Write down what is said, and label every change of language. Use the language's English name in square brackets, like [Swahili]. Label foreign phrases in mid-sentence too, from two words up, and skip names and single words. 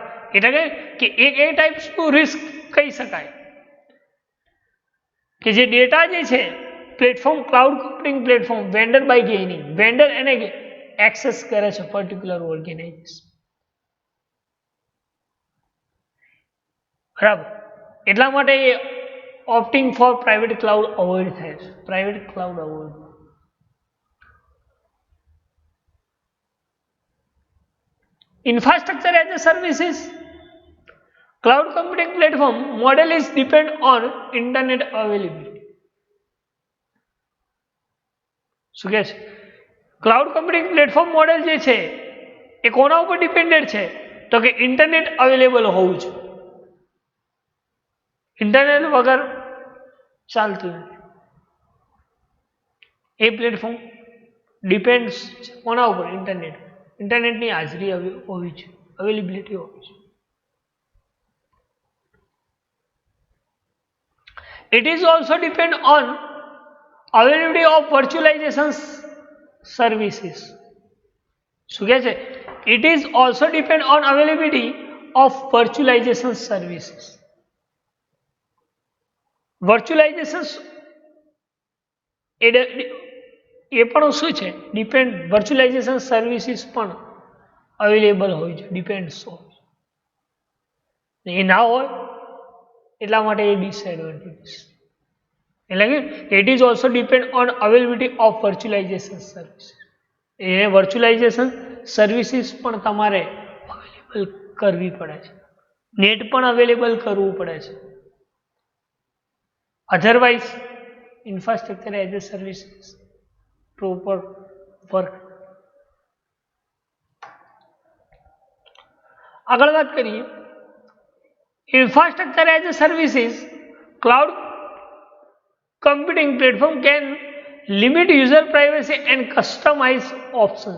[Gujarati] એટલે કે એક એ [English] typesનું risk [Gujarati] કહી શકાય કે જે ડેટા જે છે [English] platform cloud computing platform vendor by gaining, [Gujarati] વેન્ડર એને એક્સેસ કરે છે [English] particular organization, [Gujarati] બરાબર. એટલા માટે એ [English] opting for private cloud avoid [Gujarati] થાય છે, [English] private cloud avoid. Infrastructure as a services cloud computing platform model is depend on internet availability. [Gujarati] શું કહે છે? [English] cloud computing platform model [Gujarati] જે છે એ કોના ઉપર ડિપેન્ડેડ છે તો કે [English] internet available [Gujarati] હોવું છે. ઇન્ટરનેટ વગર ચાલતું નથી. એ [English] platform depends [Gujarati] કોના ઉપર? ઇન્ટરનેટ. ઇન્ટરનેટની હાજરી હોવી છે, અવેલેબિલિટી હોવી છે. [English] It is also depend on availability of virtualization services. [Gujarati] શું કહે છે? [English] It is also depend on availability of virtualization services. [Gujarati] Virtualization એ પણ શું છે? ડિપેન્ડ. [English] virtualization services [Gujarati] પણ અવેલેબલ હોય છે, ડિપેન્ડ્સ હોય. એ ના હોય એટલા માટે એ ડિસએડવાન્ટેજીસ. એટલે કે [English] it is also depend on availability of virtualization services. [Gujarati] એને [English] virtualization services [Gujarati] પણ તમારે અવેલેબલ કરવી પડે છે, નેટ પણ અવેલેબલ કરવું પડે છે. [English] Otherwise infrastructure as a services proper work. [Gujarati] આગળ વાત કરીએ [English] infrastructure as a services cloud computing platform can limit user privacy and customize options.